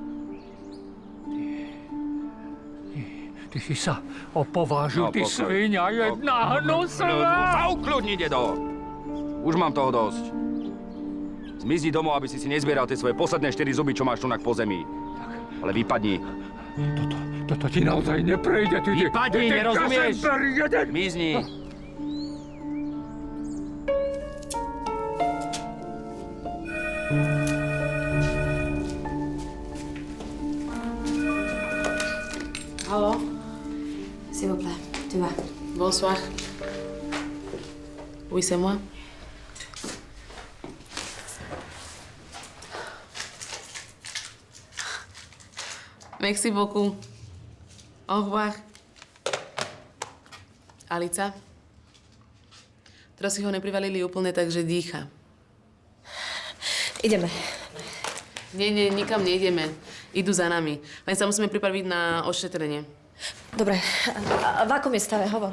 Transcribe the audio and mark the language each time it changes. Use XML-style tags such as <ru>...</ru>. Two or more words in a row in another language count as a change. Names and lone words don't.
<sk>Ty si sa opovážil, ty svinia jedna hnusná! Zaukľudni, dedo! Už mám toho dosť. Zmizni domov, aby si nezbieral tie svoje posledné 4 zuby, čo máš tu po zemi. Ale vypadni. Toto ti naozaj neprejde, ty... Vypadni, nerozumieš? Zmizni. Hallo?</sk> <fr>S'il vous plaît, tu vas. Bonsoir. Oui, c'est moi. Merci beaucoup. Au revoir.</fr> <sk>Alica? Teraz si ho neprivalili úplne, takže dýcha. Ideme. Nie, nikam nejdeme. Idú za nami. Len sa musíme pripraviť na ošetrenie. Dobre, a v akom je stave? Hovor.</sk>